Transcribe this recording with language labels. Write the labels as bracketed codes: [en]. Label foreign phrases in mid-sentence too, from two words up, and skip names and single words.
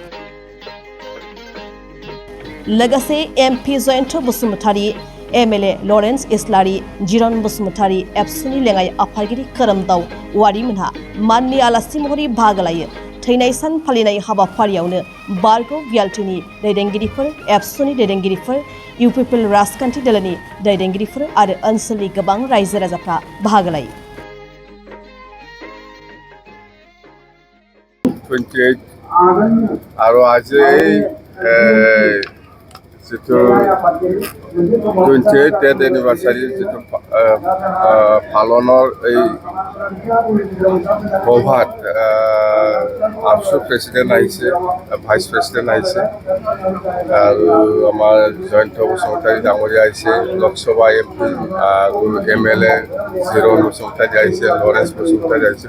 [brx] लोगोसे एमपि जयन्त बसुमतारि, एमएलए लरेन्स इस्लारि, जिरन बसुमतारि, एबसुनि लेङाइ आफादगिरि खोरोमदाव औवारिमोनहा माननि आलासि महरै बाहागो लायो। थैनाय सान फालिनाय हाबाफारियावनो बारग' बिएलटिनि दैदेनगिरिफोर, एबसुनि दैदेनगिरिफोर, इउपिपिएल राजखान्थि दोलोनि दैदेनगिरिफोर आरो ओनसोलनि गोबां रायजो राजाफ्रा बाहागो लायो। [as] 28 আৰু আজি যিটো 28 [en] death anniversary [as] যিটো পালনৰ এই সভাত আফচু প্ৰেচিডেণ্ট আহিছে, [en] vice president [as] আহিছে আৰু আমাৰ জয়ন্ত বসুমতাৰী ডাঙৰীয়া আহিছে, লোকসভা এমপি আৰু এমএলএ জিৰণ বসুমতাৰী আহিছে, লৰেন্স বসুমতাৰী আহিছে।